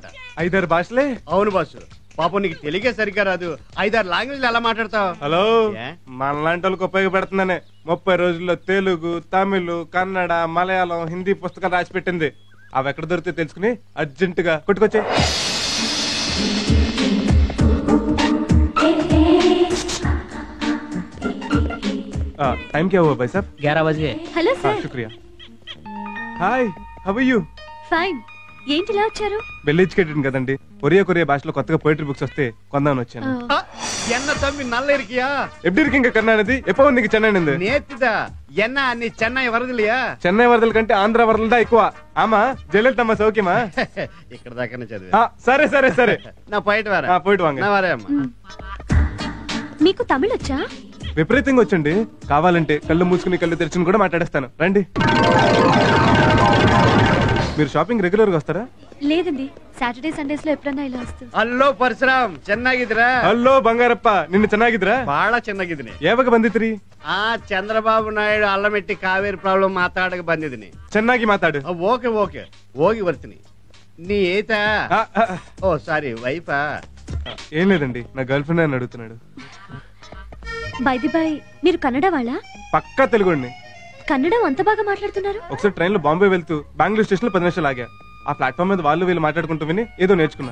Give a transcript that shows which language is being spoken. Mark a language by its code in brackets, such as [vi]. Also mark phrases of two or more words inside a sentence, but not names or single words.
[te] 5-6 భాషలే? అవును బాసు. పాపం నీకు తెలుగే సరిగ్గా రాదు, 5-6 లాంగ్వేజ్లు ఎలా మాట్లాడతావు? హలో, మనలాంటి వాళ్ళకి ఉపయోగపడుతుందనే 30 రోజుల్లో తెలుగు, తమిళ్, కన్నడ, మలయాళం, హిందీ పుస్తకాలు రాసి పెట్టింది. అవి ఎక్కడ దొరికితే తెలుసుకుని అర్జెంటుగా కొట్టుకొచ్చే. [hi] टाइम क्या हुआ भाई साहब? 11 बजे. [en] Hello sir. [hi] शुक्रिया. हाय, [en] How are you? [te] ఫైన్. ఏంటి ఇలా వచ్చారు? [en] well educated [te] కదండి. కొరియా భాషలో కొత్తగా పోయిటరీ బుక్స్ వస్తే కొందామని వచ్చాను. [ta] என்ன தம்பி நல்ல இருக்கியா? எப்படி இருக்கீங்க கருணாநிதி? எப்போ வந்தீங்க சென்னை இருந்து? நேத்துதா. என்ன நீ சென்னை வரதில்லையா? [te] చెన్నై వరదల కంటే ఆంధ్ర వరదలు దా ఎక్కువ. [ta] ஆமா ஜெயலலிதம்மா சௌக்கியமா? [te] ఇక్కడ దాకానే చదివా. సరే [ta] நா போயிட்டு வாரா. போயிட்டு வாங்க. நா வாரே அம்மா. [te] మీకు తమిళ్ వచ్చా? విపరీతంగా వచ్చండి. కావాలంటే కళ్ళు మూసుకుని కళ్ళు తెరుచుకుని కూడా మాట్లాడేస్తాను. రండి. మీరు షాపింగ్ రెగ్యులర్ గా వస్తారా? లేదండి, [en] Saturday Sundays [te] లో ఎప్పుడన్నా ఇలా వస్తుంది. [kn] ಹಲೋ ಪರಶುರಾಮ್, ಚೆನ್ನಾಗಿದ್ರಾ? హలో బంగారప్ప, నిన్ను ಚೆನ್ನಾಗಿದ್ರಾ? ಬಹಳ ಚೆನ್ನಾಗಿದ್ದೀನಿ. ಯಾವಾಗ ಬಂದಿದ್ರಿ? ಚಂದ್ರಬಾಬು ನಾಯ್ಡು ಅಲ್ಲಮೆಟ್ಟಿ ಕಾವೇರಿ ಪ್ರಾಬ್ಲಮ್ ಮಾತಾಡಕ್ಕೆ ಬಂದಿದ್ದೀನಿ. ಚೆನ್ನಾಗಿ ಮಾತಾಡು. [en] OK OK, [kn] ಹೋಗಿ ಬರ್ತೀನಿ. ನೀ ಏತಾ? [te] ఓ సారీ, వైఫా? ఏం లేదండి, నా [en] girl friend [te] అని అడుగుతున్నాడు. [en] by the by, [te] మీరు కన్నడ వాళ్ళా? పక్కా తెలుగుండి. కన్నడం అంత బాగా మాట్లాడుతున్నారు. ఒకసారి ట్రైన్ లో బాంబే వెళ్తూ బెంగళూరు స్టేషన్ లో 10 నిమిషాలు ఆగా. ఆ ప్లాట్ఫామ్ మీద వాళ్ళు వీళ్ళు మాట్లాడుకుంటూ విని ఏదో నేర్చుకున్నా.